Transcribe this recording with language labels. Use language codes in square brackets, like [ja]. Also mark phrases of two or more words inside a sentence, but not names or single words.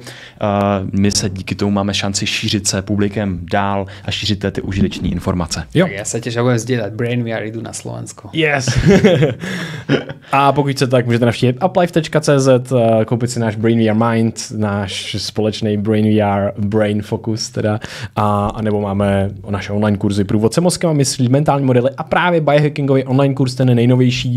[cs] My se díky tomu máme šanci šířit se publikem dál a šířit ty užiteční informace. [sk] Jo. Tak ja sa tiež budem zdieľať. BrainVR idú na Slovensko. Yes. [cs] A pokud chcete, tak můžete navštívit uplife.cz, koupit si náš BrainVR Mind, náš společný BrainVR Brain Focus teda, a nebo máme naše online kurzy Průvodce mozkem a myslí, mentální modely a právě biohackingový online kurz, ten je nejnovější.